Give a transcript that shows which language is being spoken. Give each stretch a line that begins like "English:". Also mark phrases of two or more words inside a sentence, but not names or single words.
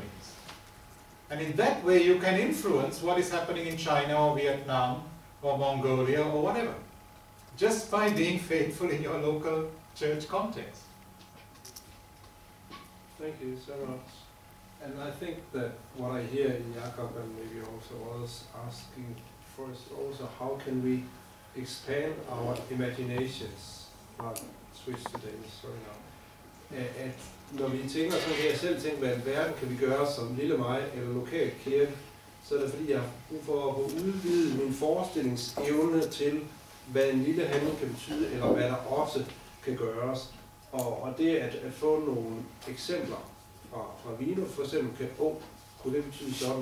English: And in that way you can influence what is happening in China or Vietnam or Mongolia or whatever, just by being faithful in your local church context. Thank you so much. And I think that what I hear in Jakob and maybe also others asking for is also how can we expand our imaginations. Switch to Danish, sorry now.
Danish: At når vi tænker, så kan jeg selv tænke, hvad i verden kan vi gøre som lille mig eller lokal kirke, så er det fordi, jeg har brug for at udvide min forestillingsevne til, hvad en lille handling kan betyde, eller hvad der også kan gøres. Og det at få nogle eksempler fra Vinoth for eksempel, kunne det betyde sådan.